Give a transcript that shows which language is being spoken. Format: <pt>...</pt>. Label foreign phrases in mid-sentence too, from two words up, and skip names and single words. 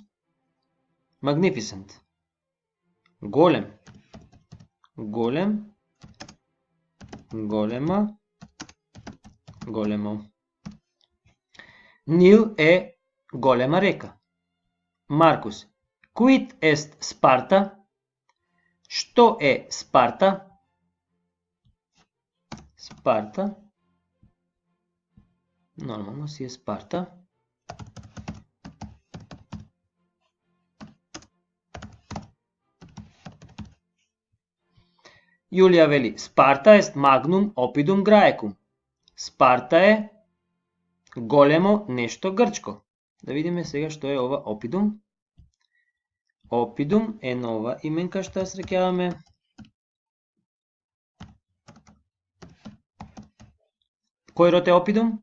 <en>Magnificent.</en> <mk>Голем. Голем. Голема. Големо. Нил е голема река. Маркус.</mk> <la>Quid est Sparta?</la> <mk>Што е Спарта? Спарта. Нормално си е Спарта. Јулија вели, Спарта</mk> <la>est magnum oppidum Graecum.</la> <mk>Спарта е големо нешто грчко. Да видиме сега што е ова опидум. Опидум е нова именка што ја среќаваме. Кој род е опидум?</mk>